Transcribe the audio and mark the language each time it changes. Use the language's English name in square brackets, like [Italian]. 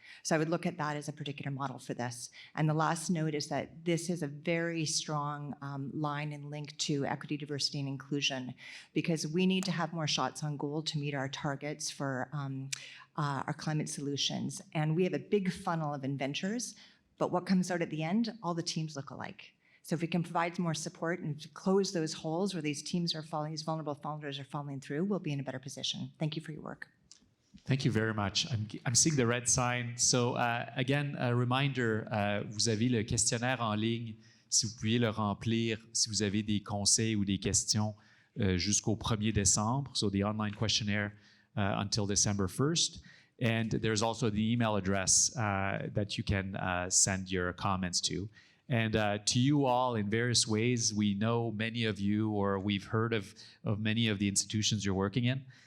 [English] So I would look at that as a particular model for this. And the last note is that this is a very strong line and link to equity, diversity, and inclusion, because we need to have more shots on goal to meet our targets for our climate solutions. And we have a big funnel of inventors, but what comes out at the end, all the teams look alike. So if we can provide more support and close those holes where these teams are falling, these vulnerable founders are falling through, we'll be in a better position. Thank you for your work. Thank you very much. I'm seeing the red sign. So again, a reminder, [French] vous avez le questionnaire en ligne. Si vous pouviez le remplir, si vous avez des conseils ou des questions jusqu'au 1er décembre. [English] So the online questionnaire until December 1st. And there's also the email address that you can send your comments to. And to you all, in various ways, we know many of you, or we've heard of many of the institutions you're working in.